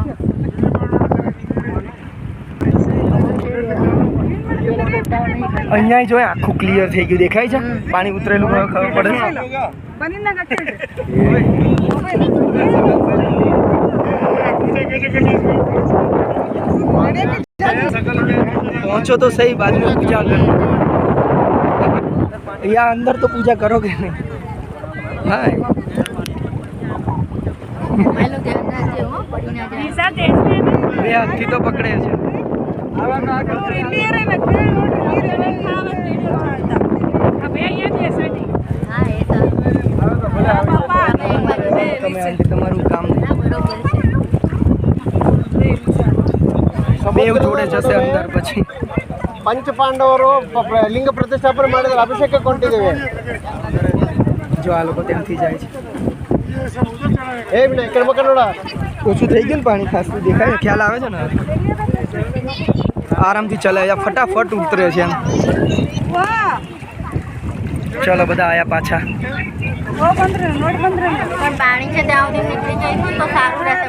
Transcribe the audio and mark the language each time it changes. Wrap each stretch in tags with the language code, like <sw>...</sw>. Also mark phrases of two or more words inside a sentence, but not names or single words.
<gu>અહીંયા જો આખું ક્લિયર થઈ ગયું, દેખાય છે પાણી ઉતરેલું. ખબર પડે પહોંચો તો સही,</gu> <hi>बाद में पूजा करो. यहाँ अंदर तो पूजा करोगे नहीं.</hi> <gu>हाँ બે હાથથી તો પકડે છે. તમે આંટી તમારું કામ બે જોડે જશે અંદર પછી.</gu> <kn>ಪಂಚ ಪಾಂಡವರು ಲಿಂಗ ಪ್ರತಿಷ್ಠಾಪನೆ ಮಾಡಿದ್ರೆ ಅಭಿಷೇಕ ಕೊಂಡಿದ್ದೇವೆ.</kn> <gu>જો આ લોકો ત્યાંથી જાય છે.</gu> <kn>ಏ ವಿನಯ್ ಕರ್ಮ ಕನ್ನಡ</kn> <gu>ઓછું થઈ ગયું ને પાણી ખાસ દેખાય, ખ્યાલ આવે છે ને. આરામથી ચલાય છે, ફટાફટ ઉતરે છે એમ. ચલો બધા આયા પાછા. પણ પાણી છે ત્યાં સુધી નીકળી જઈશું તો સારું રહેશે.</gu>